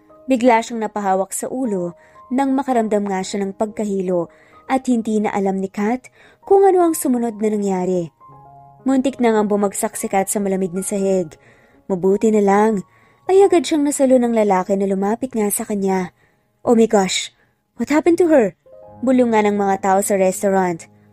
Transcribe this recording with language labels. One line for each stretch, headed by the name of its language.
Filipino: Bigla siyang napahawak sa ulo nang makaramdam nga siya ng pagkahilo at hindi na alam ni Kat kung ano ang sumunod na nangyari. Muntik na ngang bumagsak si Kat sa malamig na sahig. Mabuti na lang ay agad siyang nasalo ng lalaki na lumapit nga sa kanya.
English: Oh my gosh, what happened to her?
Filipino: Bulong nga ng mga tao sa restaurant.